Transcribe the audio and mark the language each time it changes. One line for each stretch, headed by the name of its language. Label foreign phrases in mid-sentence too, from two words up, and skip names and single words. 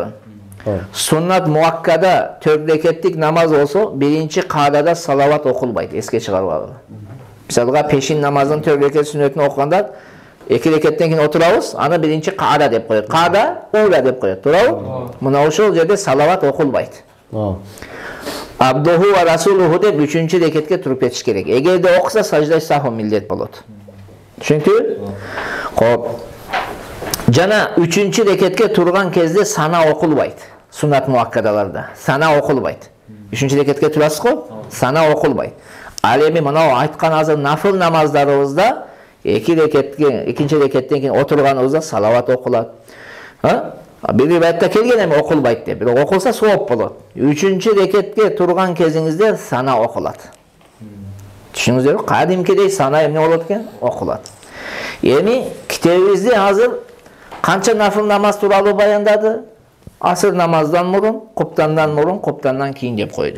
Kyrgyz: Суннат муаккада 4 рекеттик намаз болсо, биринчи каадада салават окулбайт, эске чыгарбагыла. Мисалга пешин намазын 4 рекет сүннөтүн окуганда 2 рекеттен кийин отурабыз, аны биринчи каада деп коет.
Arabic: قعدة أولى
Kyrgyz: деп коет, туурабы? Мына ошол жерде салават окулбайт.
Arabic: عبده ورسوله
Kyrgyz: деп 3-чү рекетке туруп кетиш керек. Эгерде окуса саждай саху милдет болот. Түшүнүктүбү? Коп. Жана 3-чү рекетке турган кезде сана окулбайт. Суннат муаккадаларда сана окулбайт. 3-чү рекетке турасыз го? Сана окулбайт. Ал эми мына айткан азыр нафыл намаздарыбызда 2 рекетке, 2-чи рекеттен кийин отурганыбызда салават окулат. Бир риваятте келген эми окулбайт деп. Бирок окулса сооп болот. 3-чү рекетке турган кезиңизде сана окулат. Түшүнүңүздөрбү? Кадимкидей сана эмне болот экен? Окулат. Эми китебибизде азыр канча нафыл намаз тууралуу баяндады? Асыр намаздан мурун, куптандан мурун, куптандан кийин деп койду.